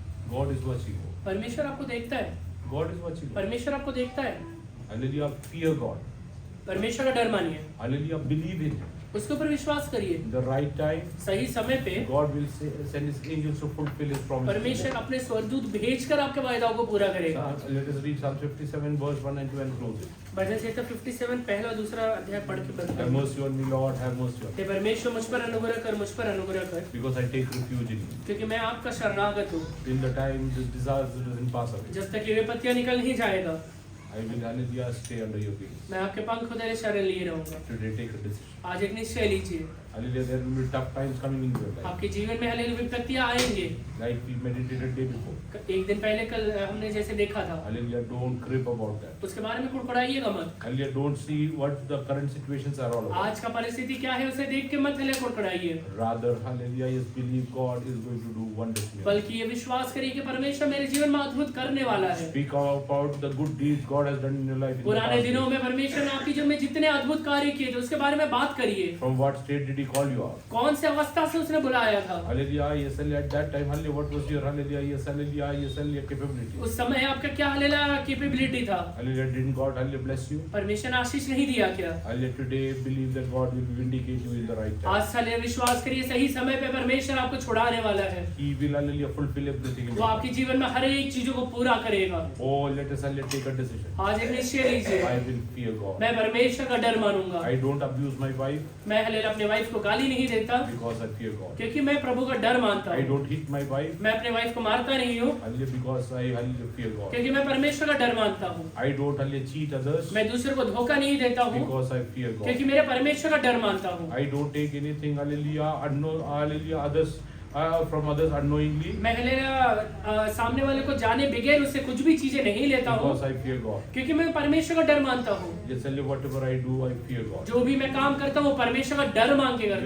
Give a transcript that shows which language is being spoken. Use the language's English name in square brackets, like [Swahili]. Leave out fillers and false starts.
[English] God is watching you. [Hindi] परमेश्वर आपको देखता है, [English] God is watching you. [Hindi] परमेश्वर आपको देखता है। [English] Hallelujah, fear God. [Hindi] परमेश्वर का डर मानिए, [English] Hallelujah, believe in Him. [Hindi] उसके ऊपर विश्वास करिए। [English] In the right time, [Hindi] सही समय पे [English] God will send His angels to fulfill His promises. [Hindi] परमेश्वर अपने स्वर्गदूत भेजकर आपके वायदाओं को पूरा करेगा। [English] Let us read Psalm 57 verse 1 and 2 and close it. [Hindi] भजन संहिता 57 पहला और दूसरा अध्याय पढ़ के बंद [English] Have [Hindi] करें। [English] mercy on me, Lord, have mercy on me. [Hindi] हे परमेश्वर मुझ पर अनुग्रह कर, मुझ पर अनुग्रह कर, [English] Because I take refuge in you. [Hindi] क्योंकि मैं आपका शरणागत हूँ। [English] In the time this disaster doesn't pass away, [Hindi] जब तक ये विपत्तियाँ निकल नहीं जाएगा, [English] I will, hallelujah, stay under your wings. [Hindi] मैं आपके पंख को तेरे शरण लिए रहूंगा। [English] Today take a decision. [Hindi] आज एक निश्चय लीजिए, [English] Hallelujah, there will be tough times coming in your life. [Hindi] आपके जीवन में हालेलुया विपत्तियाँ आएंगे। [English] Like we meditated day before. [Hindi] एक दिन पहले कल हमने जैसे देखा था, [English] Hallelujah, don't crib about that. [Hindi] उसके बारे में कुड़कुड़ाइएगा मत। [English] Hallelujah, don't see what the current situations are all about. [Hindi] आज का परिस्थिति क्या है उसे देख के मत हले कुड़कुड़ाइए, [English] Rather, hallelujah, yes, believe God is going to do wonders in your life. [Hindi] बल्कि ये विश्वास करिए कि परमेश्वर मेरे जीवन में अद्भुत करने वाला है। [English] Speak about the good deeds God has done in your life. In the [Hindi] पुराने [English] past [Hindi] दिनों [English] days. [Hindi] में परमेश्वर ने आपके जीवन में जितने अद्भुत कार्य किए थे उसके बारे में बात करिए। [English] From what state did He call you out? [Hindi] कौन से अवस्था से उसने बुलाया था? [English] Hallelujah, yes, hallelujah. At that time, hallelujah, what was your hallelujah, yes, hallelujah, yes, hallelujah, capability? [Hindi] उस समय आपका क्या हालेलुया कैपेबिलिटी था? [English] Hallelujah, didn't God, hallelujah, bless you? [Hindi] परमेश्वर ने आशीष नहीं दिया क्या? [English] Hallelujah, today believe that God will vindicate you in the right time. [Hindi] आज साले विश्वास करिए सही समय पे परमेश्वर आपको छुड़ाने वाला है। [English] He will, hallelujah, fulfill everything in [Hindi] वो [English] your [Hindi] आपके [English] life. [Hindi] जीवन में हर एक चीजों को पूरा करेगा। [English] Oh, let us, hallelujah, take a decision. [Hindi] आज एक निश्चय लीजिए, [English] I will fear God. [Hindi] मैं परमेश्वर का डर मानूंगा। [English] I don't abuse my wife [Hindi] मैं हालेलुया अपने वाइफ को गाली नहीं देता, [English] because I fear God. [Hindi] क्योंकि मैं प्रभु का डर मानता [English] I [Hindi] हूँ। [English] don't hit my wife, [Hindi] मैं अपने वाइफ को मारता नहीं हूँ, [English] hallelujah, because I, hallelujah, fear God. [Hindi] क्योंकि मैं परमेश्वर का डर मानता हूँ। [English] I don't, hallelujah, cheat others [Hindi] मैं दूसरे को धोखा नहीं देता हूँ, [English] because I fear God. [Hindi] क्योंकि मेरे परमेश्वर का डर मानता हूँ। [English] I don't take anything, hallelujah, hallelujah, others from others unknowingly [Hindi] मैं हालेलुया सामने वाले को जाने बगैर उससे कुछ भी चीजें नहीं लेता हूँ, [English] because I fear God. [Hindi] क्योंकि मैं परमेश्वर का डर मानता हूँ। [English] Just hallelujah, whatever I do, I fear God. [Hindi] जो भी मैं काम करता हूँ वो परमेश्वर का डर मान के करता